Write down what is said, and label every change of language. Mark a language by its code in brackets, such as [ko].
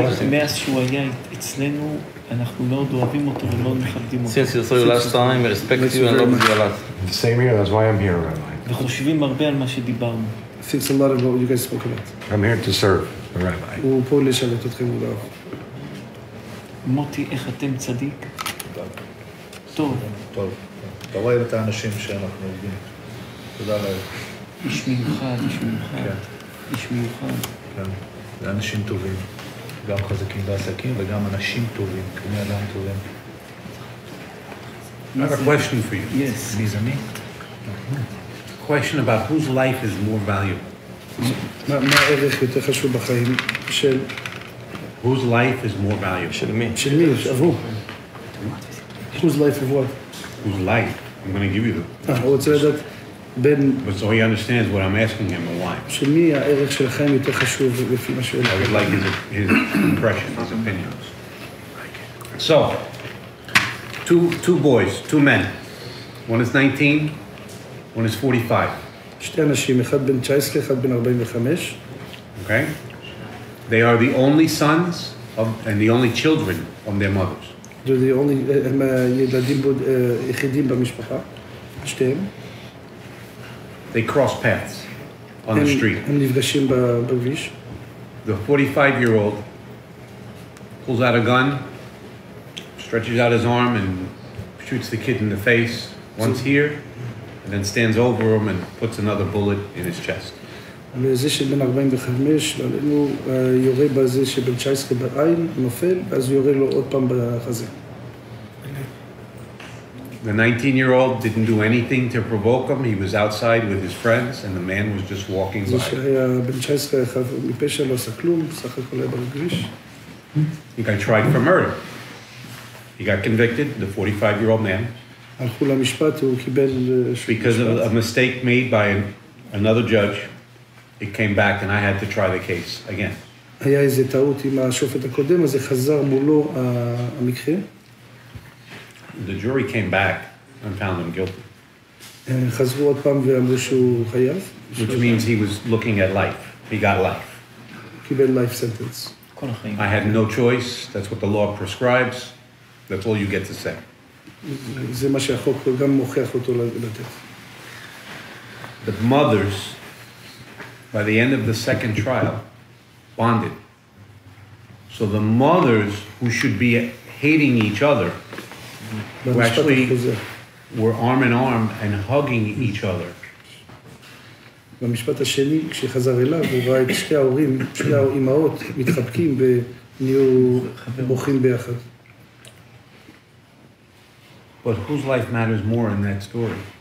[he] מאז שהוא היה אצלנו, אנחנו מאוד אוהבים אותו ומאוד מכבדים אותו. [en] Since you saw you last time, I respect you and love you a lot. The same here, that's why I'm here, Rabbi. [he] וחושבים הרבה על מה שדיברנו. [en] Thinks a lot about what you guys spoke about. I'm here to serve the Rabbi. [he] הוא פה לשרת אתכם ולאהוב. מוטי, איך אתם צדיק? טוב. טוב. אתה רואה את האנשים שאנחנו עובדים. תודה לאל. איש מיוחד. איש מיוחד. כן, זה אנשים טובים. גם חזקים בעסקים וגם אנשים טובים, כבני אדם טובים. [en] I have a question for you. Yes. [he] גזעני? [en] Question about whose life is more valuable. [he] מה הערך יותר חשוב בחיים של... [en] Whose life is more valuable? [he] של מי? של מי? עבור. [en] Whose life of what? Whose life? I'm going to give you the... [he] הוא רוצה לדעת בין... [en] But so he understands what I'm asking him and why. [he] של מי הערך של החיים יותר חשוב לפי מה שהוא... [en] I would like his impression, his opinion. So, two boys, two men. One is 19, one is 45. [he] שתי אנשים, אחד בן 19, אחד בן 45. [en] Okay? They are the only sons and the only children of their mothers. They're the only... [he] הם ילדים יחידים במשפחה. שתיהם. [en] They cross paths on the street. [he] הם נפגשים בכביש. [en] The 45-year-old pulls out a gun, stretches out his arm and shoots the kid in the face once here, and then stands over him and puts another bullet in his chest. [he] וזה שבן 45, הוא יורה בזה שבן 19 בעין, נופל, ואז הוא יורה לו עוד פעם בחזה. [en] The 19-year-old didn't do anything to provoke him. He was outside with his friends, and the man was just walking by. [he] זה שהיה בן 19 אחד מפשע, לא עשה כלום, סך הכל היה בכביש. [en] The guy tried for murder. He got convicted, the 45-year-old man. [he] הלכו למשפט, הוא קיבל... [en] Because of a mistake made by another judge, it came back and I had to try the case again. [he] היה איזו טעות עם השופט הקודם, אז זה חזר מולו המקרה. [en] The jury came back and found him guilty. [he] חזרו עוד פעם ואמרו שהוא חייב. [en] Which means he was looking at life. He got life. [he] קיבל [en] life sentence. I had no choice. That's what the law prescribes. That's all you get to say. [he] זה מה שהחוק גם מוכיח אותו לתת. [en] The mothers, by the end of the second trial, bonded. So the mothers who should be hating each other who actually were arm in arm and hugging each other. [he] במשפט השני, כשחזר אליו, הוא ראה את שתי ההורים, שתי האימהות, מתחבקים ונהיו בוכים ביחד. [en] But whose life matters more in that story?